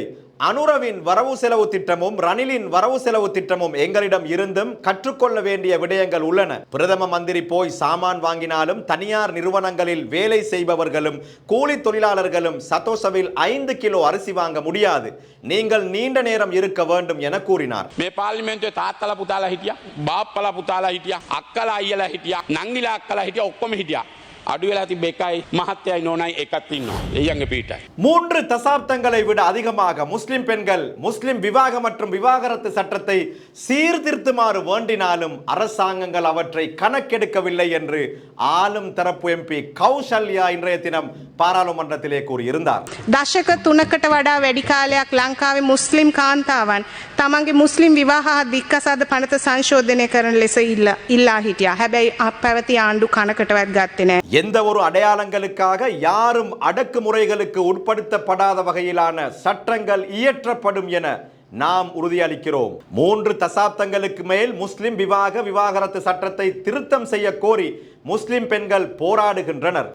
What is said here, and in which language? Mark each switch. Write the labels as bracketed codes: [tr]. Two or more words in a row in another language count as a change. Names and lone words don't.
[ta] அனுரவின் வரவு செலவு திட்டமும் ரணிலின் வரவு செலவு திட்டமும் எங்களிடம் இருந்தும் கற்றுக்கொள்ள வேண்டிய விடயங்கள் உள்ளன. பிரதம மந்திரி போய் சாமான் வாங்கினாலும் தனியார் நிறுவனங்களில் வேலை செய்பவர்களும் கூலி தொழிலாளர்களும் சதோசவில் 5 கிலோ அரிசி வாங்க முடியாது. நீங்கள் நீண்ட நேரம் இருக்க வேண்டும் என கூறினார். [si] මේ පාර්ලිමේන්තුවේ තාත්තලා පුතාලා හිටියා, බාප්පලා පුතාලා හිටියා, අක්කලා අයියලා හිටියා, නංගිලා අක්කලා හිටියා, ඔක්කොම හිටියා. අඩු වෙලා තිබ්බ එකයි මහත්තයයි නෝනයි එකක් ඉන්නවා. එයන්ගේ පීටයි. [ta] 3 தசாப்தங்களை விட அதிகமாக முஸ்லிம் பெண்கள் முஸ்லிம் விவாக மற்றும் விவாகரத்து சட்டத்தை சீர்திருத்துமாறு வேண்டினாலும் அரசாங்கங்கள் அவற்றை கணக்கெடுக்கவில்லை என்று ஆளும் தரப்பு எம்பி கௌசல்யா இன்றைய தினம் பாராளுமன்றத்திலே கூறியிருந்தார். [si] දශක 3කට වඩා වැඩි කාලයක් ලංකාවේ මුස්ලිම් කාන්තාවන් තමන්ගේ මුස්ලිම් විවාහ දික්කසාද පනත සංශෝධනය කරන ලෙස ඉල්ලා හිටියා. හැබැයි පැවති ආණ්ඩු කනකටවත් ගත්තේ නැහැ. [ta] எந்த ஒரு அடையாளங்களுக்காக யாரும் அடக்குமுறைகளுக்கு உட்படுத்தப்படாத வகையிலான சட்டங்கள் இயற்றப்படும் என நாம் உறுதியளிக்கிறோம். 3 தசாப்தங்களுக்கு மேல் முஸ்லிம் விவாகரத்து சட்டத்தை திருத்தம் செய்ய கோரி முஸ்லிம் பெண்கள் போராடுகின்றனர்.